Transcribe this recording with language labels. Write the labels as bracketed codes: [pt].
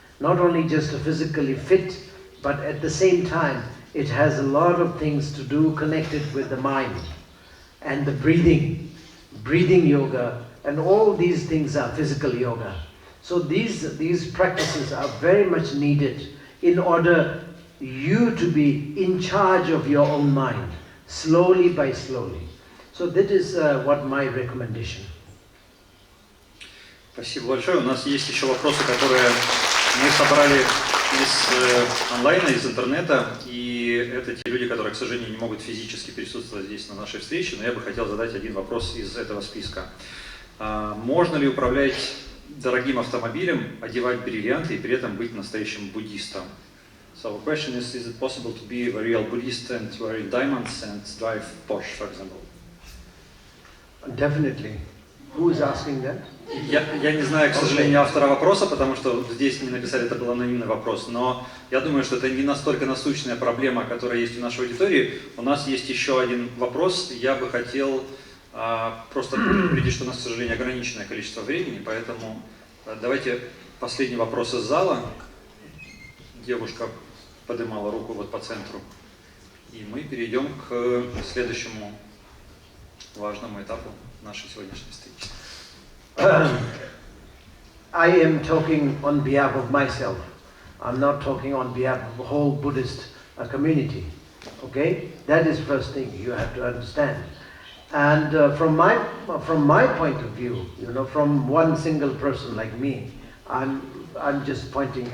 [en] Not only just physically fit, but at the same time, it has a lot of things to do connected with the mind and the breathing yoga, and all these things are physical yoga. So these practices are very much needed in order you to be in charge of your own mind, slowly by slowly. So that is what my recommendation. [ru] Спасибо большое. У нас есть еще вопросы, которые мы собрали из онлайна, из интернета, и это те люди, которые, к сожалению, не могут физически присутствовать здесь на нашей встрече, но я бы хотел задать один вопрос из этого списка. Можно ли управлять дорогим автомобилем, одевать бриллианты и при этом быть настоящим буддистом? [en] So the question is it possible to be a real Buddhist and wearing diamonds and drive Porsche, for example? Definitely. Who is asking that? [ru] Я не знаю, к сожалению, автора вопроса, потому что здесь не написали, это был анонимный вопрос, но я думаю, что это не настолько насущная проблема, которая есть у нашей аудитории. У нас есть еще один вопрос. Я бы хотел просто предупредить, что у нас, к сожалению, ограниченное количество времени, поэтому давайте последний вопрос из зала. Девушка поднимала руку вот по центру. И мы перейдем к следующему важному этапу нашей сегодняшней встречи. [en] I am talking on behalf of myself. I'm not talking on behalf of the whole Buddhist community. Okay? That is first thing you have to understand. And from my point of view, from one single person like me, I'm just pointing.